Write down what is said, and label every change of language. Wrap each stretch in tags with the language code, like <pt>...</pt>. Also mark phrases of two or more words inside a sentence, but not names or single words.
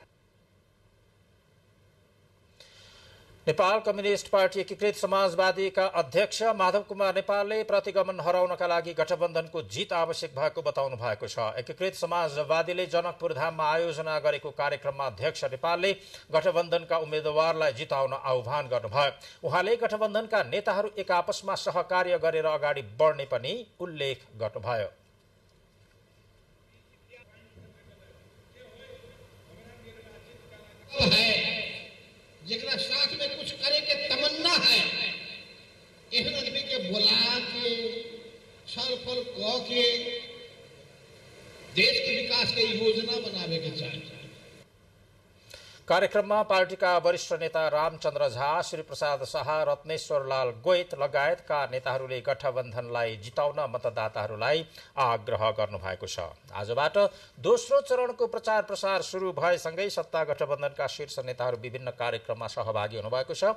<ne>नेपाल कम्युनिस्ट पार्टी एकीकृत समाजवादीका अध्यक्ष माधव कुमार नेपालले प्रतिगमन हराउनका लागि गठबन्धनको जित आवश्यक भएको बताउनु भएको छ। एकीकृत समाजवादीले जनकपुर धाममा आयोजना गरेको कार्यक्रममा अध्यक्ष नेपालले गठबन्धनका उम्मेद्वारलाई जिताउन आह्वान गर्नुभयो। उहाँले गठबन्धनका नेताहरू एक आपसमा सहकार्य गरेर अगाडि बढ्ने पनि उल्लेख गर्नुभयो।</ne> <mai>जेकरा साथ में कुछ करे के तमन्ना है, एहन आदमी के बुला के छल फल कह के देश के विकास के योजना बनावे के चाहिए।</mai> <ne>कार्यक्रममा पार्टीका वरिष्ठ नेता रामचन्द्र झा, श्री प्रसाद शाह, रत्नेश्वर लाल गोयत लगायतका नेताहरूले गठबन्धनलाई जिताउन मतदाताहरूलाई आग्रह गर्नुभएको छ। आजबाट दोस्रो चरणको प्रचार प्रसार शुरू भएसँगै सत्ता गठबन्धनका शीर्ष नेताहरू विभिन्न कार्यक्रममा सहभागी हुनुभएको छ।</ne>